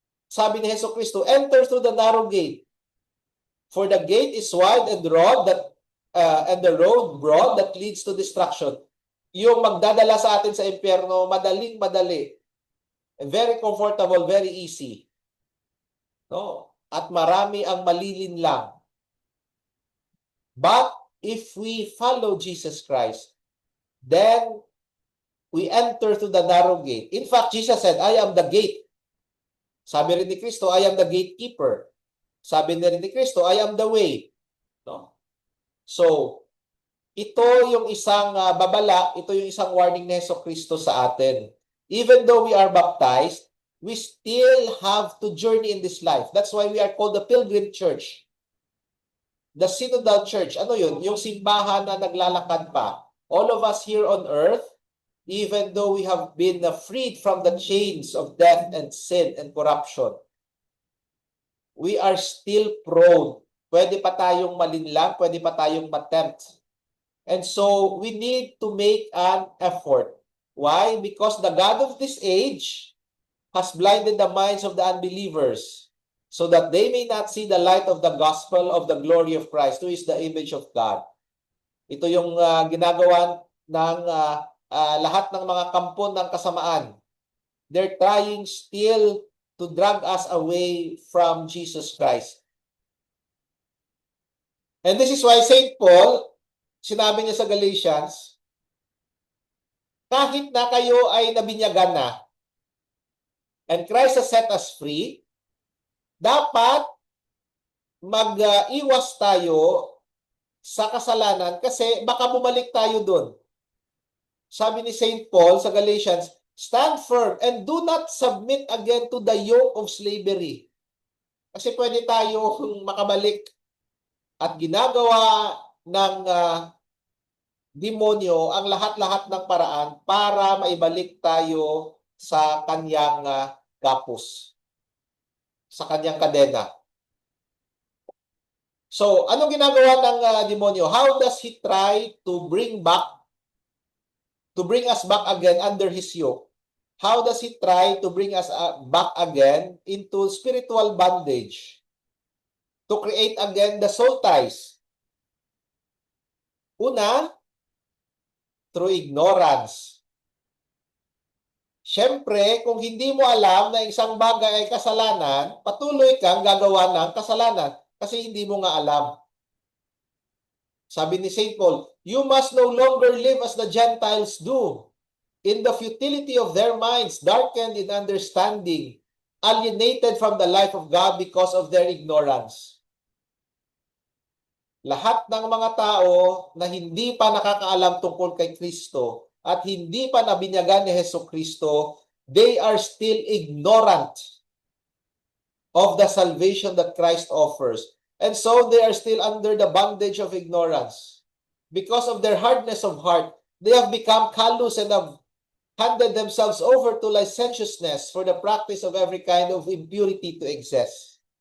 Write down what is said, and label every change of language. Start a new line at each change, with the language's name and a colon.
Filipino: Sabi ni
English: Hesus Kristo, enter through the narrow gate. For the gate is wide and broad and the road broad that leads to destruction.
Filipino: Yung magdadala sa atin sa impyerno, madaling-madali.
English: Very comfortable, very easy. No?
Filipino: At marami ang malilinlang.
English: But if we follow Jesus Christ, then we enter through the narrow gate. In fact, Jesus said, I am the gate.
Filipino: Sabi rin ni
English: Kristo, I am the gatekeeper. Sabi rin ni Kristo, I am the way. No?
Filipino: So, ito yung isang babala, ito yung isang warning ni Hesus Kristo sa atin.
English: Even though we are baptized, we still have to journey in this life. That's why we are called the Pilgrim Church. The Synodal Church.
Filipino: Ano yun? Yung simbahan na naglalakad pa.
English: All of us here on earth, even though we have been freed from the chains of death and sin and corruption, we are still prone.
Filipino: Pwede pa tayong malinlang, pwede pa tayong matempt.
English: And so, we need to make an effort. Why? Because the God of this age has blinded the minds of the unbelievers so that they may not see the light of the gospel of the glory of Christ, who is the image of God.
Filipino: Ito yung ginagawa ng lahat ng mga kampo ng kasamaan.
English: They're trying still to drag us away from Jesus Christ. And this is why
Filipino: St. Paul, sinabi niya sa Galatians, kahit na kayo ay nabinyagan na,
English: and Christ has set us free,
Filipino: dapat mag-iwas tayo sa kasalanan kasi baka bumalik tayo doon. Sabi ni St.
English: Paul sa Galatians, stand firm and do not submit again to the yoke of slavery.
Filipino: Kasi pwede tayong makabalik at ginagawa ng demonyo ang lahat-lahat ng paraan para maibalik tayo sa kanyang kapos, sa kanyang kadena. So, anong ginagawa ng demonyo?
English: How does he try to bring us back again under his yoke? How does he try to bring us back again into spiritual bondage? To create again the soul ties.
Filipino: Una,
English: through ignorance.
Filipino: Siyempre, kung hindi mo alam na isang bagay ay kasalanan, patuloy kang gagawa ng kasalanan kasi hindi mo nga alam. Sabi ni St.
English: Paul, you must no longer live as the Gentiles do, in the futility of their minds, darkened in understanding, alienated from the life of God because of their ignorance.
Filipino: Lahat ng mga tao na hindi pa nakakaalam tungkol kay Kristo at hindi pa nabinyagan ni Hesus Kristo,
English: they are still ignorant of the salvation that Christ offers. And so they are still under the bondage of ignorance. Because of their hardness of heart, they have become callous and have handed themselves over to licentiousness for the practice of every kind of impurity to excess.